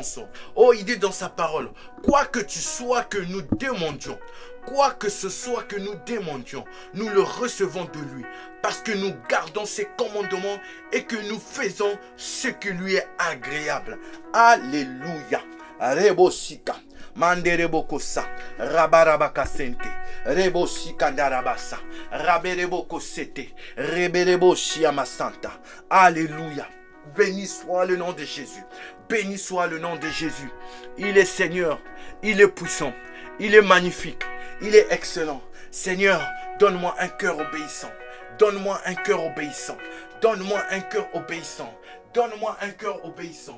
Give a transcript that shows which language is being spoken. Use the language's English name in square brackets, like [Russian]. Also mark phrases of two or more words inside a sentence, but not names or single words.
[French] Oh, il dit dans sa parole, quoi que tu sois que nous demandions, quoi que ce soit que nous demandions, nous le recevons de lui. Parce que nous gardons ses commandements et que nous faisons ce qui lui est agréable. Alléluia. Rebosika. Manderebokosa. Rabarabakasente. Rebosika darabasa. Raberebokosete. Rebereboshia-masanta. Alléluia. Béni soit le nom de Jésus. Béni soit le nom de Jésus. Il est Seigneur. Il est puissant. Il est magnifique. Il est excellent. Seigneur, donne-moi un cœur obéissant. Donne-moi un cœur obéissant. Donne-moi un cœur obéissant. Donne-moi un cœur obéissant.